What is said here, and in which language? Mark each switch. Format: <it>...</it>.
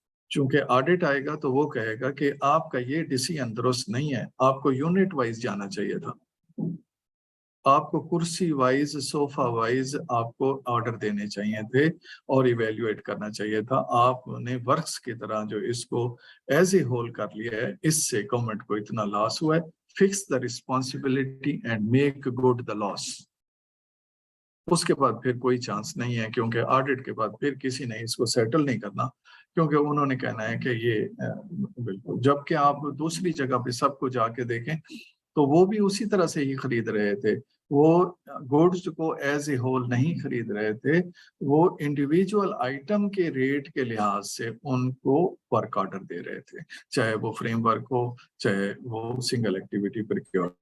<ur>چونکہ آڈٹ آئے گا تو وہ کہے گا کہ آپ کا یہ ڈیسیژن درست نہیں ہے, آپ کو یونٹ وائز جانا چاہیے تھا, آپ کو کرسی وائز, صوفہ وائز آپ کو آرڈر دینے چاہیے تھے اور ایویلیویٹ کرنا چاہیے تھا. آپ نے ورکس کی طرح جو اس کو ایز اے ہول کر لیا ہے, اس سے گورنمنٹ کو اتنا لاس ہوا ہے.</ur> <en>Fix the responsibility and make good the loss.</en> <ur>اس کے بعد پھر کوئی چانس نہیں ہے, کیونکہ آڈٹ کے بعد پھر کسی نے اس کو سیٹل نہیں کرنا, کیونکہ انہوں نے کہنا ہے کہ یہ بالکل. جبکہ آپ دوسری جگہ پہ سب کو جا کے دیکھیں تو وہ بھی اسی طرح سے ہی خرید رہے تھے. وہ گوڈز کو ایز اے ہول نہیں خرید رہے تھے, وہ انڈیویجول آئٹم کے ریٹ کے لحاظ سے ان کو ورک آرڈر دے رہے تھے, چاہے وہ فریم ورک ہو, چاہے وہ سنگل ایکٹیویٹی پروکیور.</ur>